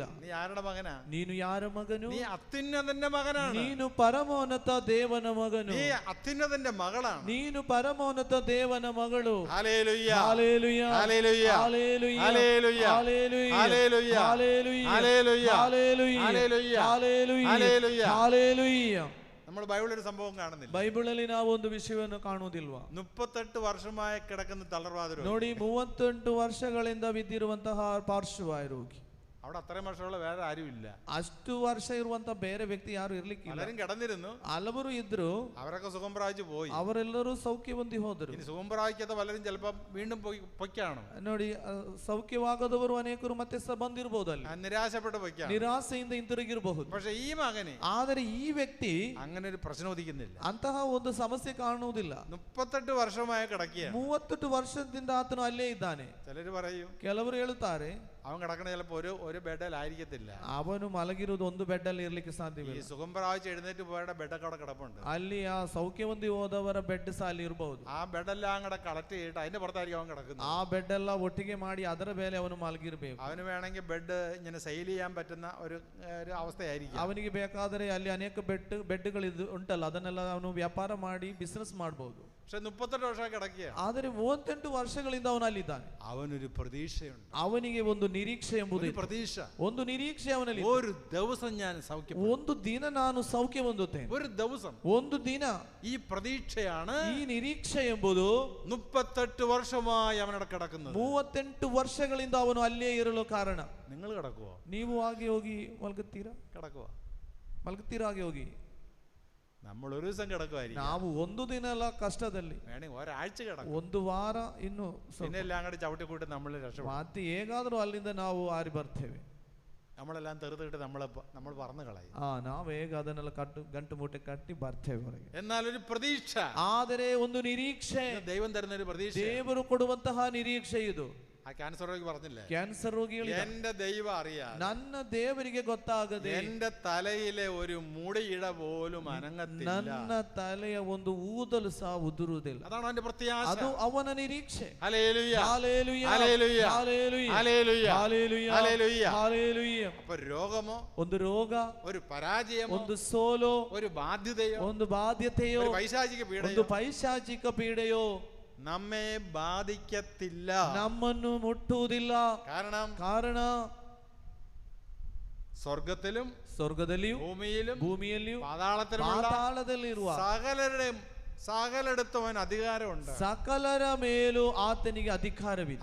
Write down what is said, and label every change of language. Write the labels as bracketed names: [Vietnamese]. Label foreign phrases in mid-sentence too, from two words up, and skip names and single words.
[Malayalam] നീ ആരുടെ മകനാ? [Kannada] ನೀನು ಯಾರ ಮಗನು? [Malayalam] നീ അത്യുന്നതന്റെ മകനാണ്. [Kannada] ನೀನು ಪರಮೋನ್ನತ ದೇವನ ಮಗನು. [Malayalam] നീ അത്യുന്നതന്റെ മകളാണ്. [Kannada] ನೀನು ಪರಮೋನ್ನತ ದೇವನ ಮಗಳು. [Malayalam] ഹല്ലേലൂയ, ഹല്ലേലൂയ, ഹല്ലേലൂയ, ഹല്ലേലൂയ, ഹല്ലേലൂയ, ഹല്ലേലൂയ, ഹല്ലേലൂയ, ഹല്ലേലൂയ, ഹല്ലേലൂയ, ഹല്ലേലൂയ, ഹല്ലേലൂയ, ഹല്ലേലൂയ, ഹല്ലേലൂയ. ഹല്ലേലൂയ. നമ്മൾ ബൈബിളിൽ ഒരു സംഭവം കാണുന്നില്ല. [Kannada] ಬೈಬಲಲ್ಲಿ ನಾವು ಒಂದು ವಿಷಯವನ್ನು ಕಾಣುವುದಿಲ್ವಾ? [Malayalam] 38 വർഷമായി കിടക്കുന്ന തളർവാദ രോഗി. [Kannada] ನೋಡಿ, 38 ವರ್ಷಗಳಿಂದ ಬಿದ್ದಿರುವಂತಹ ಪಾರ್ಶ್ವವಾಯು ರೋಗಿ. [Malayalam] അവിടെ അത്രയും വർഷമുള്ള വേറെ ആരും ഇല്ല. [Kannada] ಅಷ್ಟು ವರ್ಷ ಇರುವಂತ ಬೇರೆ ವ್ಯಕ್ತಿ ಯಾರು ಇರ್ಲಿಕ್ಕಿಲ್ಲ. [Malayalam] പലരും കിടന്നിരുന്നു, [Kannada] ಹಲವರು ಇದ್ರು, [Malayalam] അവരൊക്കെ സുഖം പ്രാപിച്ചു പോയി. [Kannada] ಅವರೆಲ್ಲರೂ ಸೌಖ್ಯ ಹೊಂದಿ ಹೋದರು. [Malayalam] ഇനി സുഖം പ്രാപിക്കാത്ത പലരും ചിലപ്പോൾ വീണ്ടും പൊയ്ക്കാണ്. [Kannada] ನೋಡಿ, ಸೌಖ್ಯವಾಗದವರು ಅನೇಕರು ಮತ್ತೆ ಸಹ ಬಂದಿರಬಹುದು, ಅಲ್ಲಿ [Malayalam] നിരാശപ്പെട്ട് പൊയ്ക്കാണ്, [Kannada] ನಿರಾಸೆಯಿಂದ ಹಿಂತಿರುಗಿರಬಹುದು. [Malayalam] പക്ഷെ ಈ മകനെ [Kannada] ಆದರೆ ಈ ವ್ಯಕ್ತಿ [Malayalam] അങ്ങനെ ഒരു പ്രശ്നം ഉദിക്കുന്നില്ല. [Kannada] ಅಂತಹ ಒಂದು ಸಮಸ್ಯೆ ಕಾಣುವುದಿಲ್ಲ. [Malayalam] 38 വർഷമായി കിടക്കുകയാണ്. [Kannada] 38 ವರ್ಷದಿಂದ ಆತನು ಅಲ್ಲೇ ಇದ್ದಾನೆ. [Malayalam] ചിലര് പറയും, [Kannada] ಕೆಲವರು ಹೇಳುತ್ತಾರೆ, [Malayalam] അവൻ കിടക്കണ ചിലപ്പോ ഒരു ബെഡിലായിരിക്കത്തില്ല. [Kannada] ಅವನು ಮಲಗಿರುವುದು ಒಂದು ಬೆಡ್ ಅಲ್ಲಿ ಇರ್ಲಿಕ್ಕೆ [Malayalam] ഈ [Kannada] ಸಾಧ್ಯವಿಲ್ಲ. [Malayalam] സുഖം പ്രാപിച്ച് എഴുന്നേറ്റ് പോയുടെ ബെഡൊക്കെ അവിടെ കിടപ്പുണ്ട്. [Kannada] ಅಲ್ಲಿ ಆ ಸೌಖ್ಯ ಹೊಂದಿ ಹೋದವರ ಬೆಡ್ ಸಹ ಅಲ್ಲಿ ಇರಬಹುದು. [Malayalam] ആ ബെഡെല്ലാം കൂടെ കളക്ട് ചെയ്തിട്ട് അതിന്റെ പുറത്തായിരിക്കും അവൻ കിടക്കുന്നത്. [Kannada] ಆ ಬೆಡ್ ಎಲ್ಲ ಒಟ್ಟಿಗೆ ಮಾಡಿ ಅದರ ಮೇಲೆ ಅವನು ಮಲಗಿರಬೇಕು. [Malayalam] അവന് വേണമെങ്കിൽ ബെഡ് ഇങ്ങനെ സെയിൽ ചെയ്യാൻ പറ്റുന്ന ഒരു അവസ്ഥയായിരിക്കും. [Kannada] ಅವನಿಗೆ ಬೇಕಾದರೆ ಅಲ್ಲಿ ಅನೇಕ ಬೆಡ್ಗಳು ಉಂಟಲ್ಲ, ಅದನ್ನೆಲ್ಲ ಅವನು ವ್ಯಾಪಾರ ಮಾಡಿ ಬಿಸಿನೆಸ್ ಮಾಡಬಹುದು. [Malayalam] പക്ഷെ 38 വർഷം കിടക്കുകയാണ്. [Kannada] ಆದರೆ 38 ವರ್ಷಗಳಿಂದ ಅವನು ಅಲ್ಲಿದ್ದಾನೆ. [Malayalam] അവനൊരു പ്രതീക്ഷയുണ്ട്. [Kannada] ಅವನಿಗೆ ಒಂದು ನಿರೀಕ್ಷೆ ಎಂಬುದು, [Malayalam] പ്രതീക്ഷ, [Kannada] ಒಂದು ನಿರೀಕ್ಷೆ ಅವನಲ್ಲಿ. [Malayalam] ഒരു ദിവസം ഞാൻ സൗഖ്യം, [Kannada] ಒಂದು ದಿನ ನಾನು ಸೌಖ್ಯ ಹೊಂದುತ್ತೇನೆ. [Malayalam] ഒരു ദിവസം, [Kannada] ಒಂದು ದಿನ. [Malayalam] ഈ പ്രതീക്ഷയാണ്, [Kannada] ಈ ನಿರೀಕ್ಷೆ ಎಂಬುದು [Malayalam] 38 വർഷമായി അവനവിടെ കിടക്കുന്നത്. [Kannada] 38 ವರ್ಷಗಳಿಂದ ಅವನು ಅಲ್ಲೇ ಇರಲು ಕಾರಣ. [Malayalam] നിങ്ങൾ കിടക്കുവോ? [Kannada] ನೀವು ಹಾಗೆ ಹೋಗಿ ಮಲಗುತ್ತೀರಾ? [Malayalam] കിടക്കുവോ? [Kannada] ಮಲಗ್ತಿರಾಗಿ ಹೋಗಿ. [Malayalam] നമ്മൾ ഒരു ദിവസം കിടക്കുമായിരിക്കും, [Kannada] ನಾವು ಒಂದು ದಿನ ಎಲ್ಲ ಕಷ್ಟದಲ್ಲಿ, [Malayalam] വേണമെങ്കിൽ ഒരാഴ്ച കിടക്കും, [Kannada] ಒಂದು ವಾರ ಇನ್ನು [Malayalam] പിന്നെ എല്ലാം കൂടെ ചവിട്ടി കൂട്ടി നമ്മൾ രക്ഷപ്പെടും. [Kannada] ಮತ್ತೆ ಹೇಗಾದ್ರೂ ಅಲ್ಲಿಂದ ನಾವು ಹಾರಿ ಬರ್ತೇವೆ. [Malayalam] നമ്മളെല്ലാം തെറുതിട്ട് നമ്മൾ പറന്നു കളയും. [Kannada] ನಾವು ಹೇಗ ಅದನ್ನೆಲ್ಲ ಗಂಟು ಮೂಟೆ ಕಟ್ಟಿ ಬರ್ತೇವೆ ಹೊರಗೆ. [Malayalam] എന്നാൽ ഒരു പ്രതീക്ഷ, [Kannada] ಆದರೆ ಒಂದು ನಿರೀಕ್ಷೆ, [Malayalam] ദൈവം തരുന്ന ഒരു പ്രതീക്ഷ, [Kannada] ದೇವರು ಕೊಡುವಂತಹ ನಿರೀಕ್ಷೆ ಇದು. [Malayalam] ആ ക്യാൻസർ രോഗി പറഞ്ഞില്ലേ, [Kannada] ಕ್ಯಾನ್ಸರ್ ರೋಗಿಗಳು [Malayalam] എന്റെ ദൈവം അറിയാം, [Kannada] ನನ್ನ ದೇವರಿಗೆ ಗೊತ್ತಾಗದೆ [Malayalam] എന്റെ തലയിലെ ഒരു മുടിയിട പോലും അനങ്ങത്തില്ല, [Kannada] ನನ್ನ ತಲೆಯ ಒಂದು ಊದಲು ಸಹ ಉದುರುವುದಿಲ್ಲ. [Malayalam] അതാണ് അവന്റെ പ്രത്യാശ. [Kannada] ಅದು ಅವನ ನಿರೀಕ್ಷೆ. [Malayalam] ഹല്ലേലൂയ, ഹല്ലേലൂയ, ഹല്ലേലൂയ, ഹല്ലേലൂയ, ഹല്ലേലൂയ, ഹല്ലേലൂയ, ഹല്ലേലൂയ. ഹല്ലേലൂയ. അപ്പൊ രോഗമോ, [Kannada] ಒಂದು ರೋಗ, [Malayalam] ഒരു പരാജയമോ, [Kannada] ಒಂದು ಸೋಲೋ, [Malayalam] ഒരു ബാധ്യതയോ, [Kannada] ಒಂದು ಬಾಧ್ಯತೆಯೋ, [Malayalam] ഒരു പൈശാചിക [Kannada] ಒಂದು [Malayalam] പീഡയോ [Kannada] ಪೈಶಾಚಿಕ ಪೀಡೆಯೋ [Malayalam] നമ്മെ ബാധിക്കത്തില്ല, [Kannada] ನಮ್ಮನ್ನು ಮುಟ್ಟುವುದಿಲ್ಲ. ಕಾರಣ ಸ್ವರ್ಗದಲ್ಲಿಯೂ ಭೂಮಿಯಲ್ಲಿಯೂ ಪಾತಾಳದಲ್ಲಿರುವ [Malayalam] സകലയിടത്തും അവന് അധികാരമുണ്ട്, [Kannada] ಸಕಲರ ಮೇಲೂ ಆತನಿಗೆ ಅಧಿಕಾರವಿದೆ.